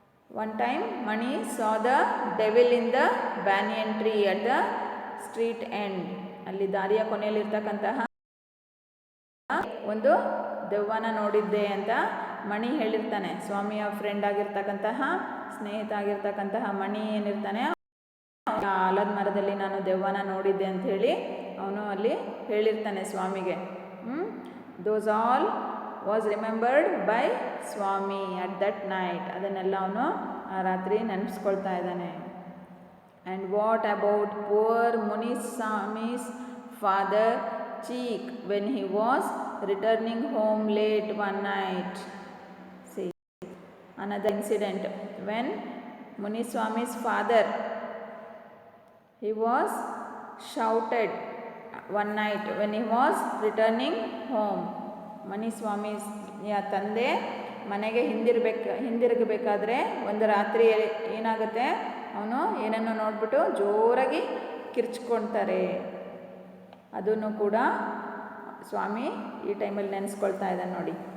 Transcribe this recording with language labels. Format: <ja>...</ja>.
<en>One time Mani saw the devil in the banyan tree at the street end.</en> <kn>ಅಲ್ಲಿ ದಾರಿಯ ಕೊನೆಯಲ್ಲಿರ್ತಕ್ಕಂತಹ ಒಂದು ದೆವ್ವನ ನೋಡಿದ್ದೆ ಅಂತ ಮಣಿ ಹೇಳಿರ್ತಾನೆ. ಸ್ವಾಮಿಯ ಫ್ರೆಂಡ್ ಆಗಿರ್ತಕ್ಕಂತಹ, ಸ್ನೇಹಿತ ಆಗಿರ್ತಕ್ಕಂತಹ ಮಣಿ ಏನಿರ್ತಾನೆ, ಆಲದ ಮರದಲ್ಲಿ ನಾನು ದೆವ್ವನ ನೋಡಿದ್ದೆ ಅಂತ ಹೇಳಿ ಅವನು ಅಲ್ಲಿ ಹೇಳಿರ್ತಾನೆ ಸ್ವಾಮಿಗೆ.</kn> <en>Those all was remembered by Swami at that night.</en> <kn>ಅದನ್ನೆಲ್ಲ ಅವನು ಆ ರಾತ್ರಿ ನೆನೆಸ್ಕೊಳ್ತಾ ಇದ್ದಾನೆ.</kn> <en>And what about poor Muniswami's father Cheek when he was returning home late one night? See, another incident when Muniswami's father, he was shouted one night when he was returning home.</en> <kn>ಮಣಿಸ್ವಾಮಿಯ ತಂದೆ ಮನೆಗೆ ಹಿಂದಿರುಗಬೇಕಾದ್ರೆ ಒಂದು ರಾತ್ರಿ ಏನಾಗುತ್ತೆ, ಅವನು ಏನನ್ನು ನೋಡಿಬಿಟ್ಟು ಜೋರಾಗಿ ಕಿರ್ಚ್ಕೊಳ್ತಾರೆ. ಅದನ್ನು ಕೂಡ ಸ್ವಾಮಿ ಈ ಟೈಮಲ್ಲಿ ನೆನೆಸ್ಕೊಳ್ತಾ ಇದ್ದಾನೆ ನೋಡಿ.</kn>